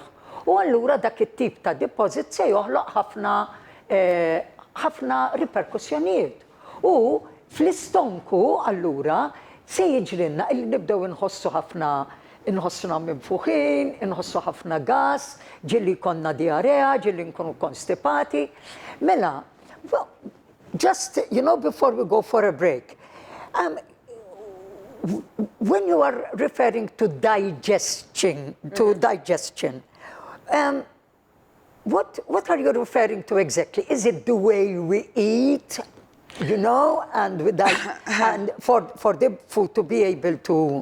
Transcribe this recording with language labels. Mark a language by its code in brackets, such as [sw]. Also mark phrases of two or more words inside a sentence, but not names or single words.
[mt] U allura dak it-tip ta' deposit se joħloq ħafna riperkussjonijiet. U fl-istonku allura se jiġrilna illi nibdew inħossuna minfuħin, inħossu ħafna gas, ġilli konna diarea, ġilli nkunu konstipati. Mela, [en] just, before we go for a break, when you are referring to digestion, what are you referring to exactly? Is it the way we eat, and with that, and for the food to be able to...